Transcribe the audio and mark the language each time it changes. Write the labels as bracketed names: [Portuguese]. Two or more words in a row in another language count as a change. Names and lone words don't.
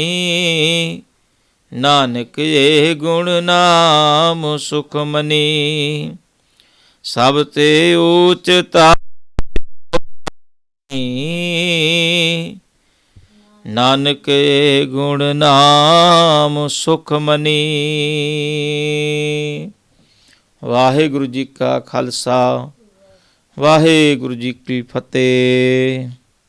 [Punjabi] ਨਾਨਕ ਯੇ ਗੁਣ ਨਾਮ ਸੁਖ ਮਨੀ। ਸਭ ਤੇ ਊਚ ਤਾ ਕੀ ਨਾਨਕ ਯੇ ਗੁਣ ਨਾਮ ਸੁਖ ਮਨੀ। ਵਾਹਿਗੁਰੂ ਜੀ ਕਾ ਖਾਲਸਾ ਵਾਹਿਗੁਰੂ ਜੀ ਕੀ ਫਤਿਹ।